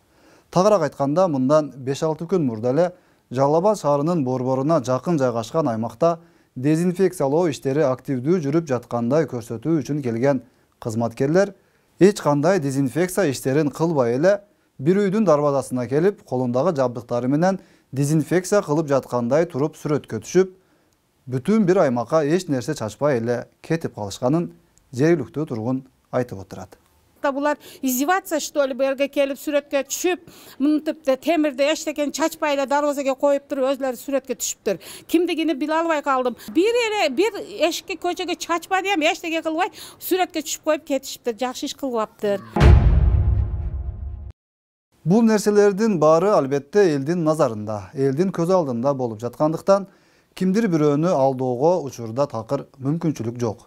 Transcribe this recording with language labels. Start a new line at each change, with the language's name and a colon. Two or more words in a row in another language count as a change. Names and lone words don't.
Kyrgyz: Тагыраак айтканда, мындан 5-6 күн мурда эле Жалал Абад шаарынын борборуна жакын жайгашкан аймакта дезинфекциялоо иштери активдүү жүрүп жаткандай көрсөтүү үчүн келген кызматкерлер эч кандай дезинфекция иштерин кылбай эле бир үйдүн дарбазасына келип, колундагы жабдыктары менен дезинфекция кылып жаткандай туруп сүрөткө түшүп, бүтүн бир аймакка эч нерсе чачпай эле кетип калышканын жергиликтүү тургун айтып отурат. Bular
Russian: издеваться что ли
Kyrgyz: берге келип сүрөткө түшүп, мынтип темирде эчтекен чачпай эле дарбазага коюп туруп өзлөрү сүрөткө түшүптүр. Кимдигини биле албай калдым. Бир эшикке көчөгө чачпа дем, эчтеке кылбай сүрөткө түшүп коюп кетишиптир. Жакшы иш кылбаптыр. Бул нерселердин баары албетте элдин назарында, элдин көз алдында болуп жаткандыктан кимдир бирөөнү алдоого учурда такыр мүмкүнчүлүк жок.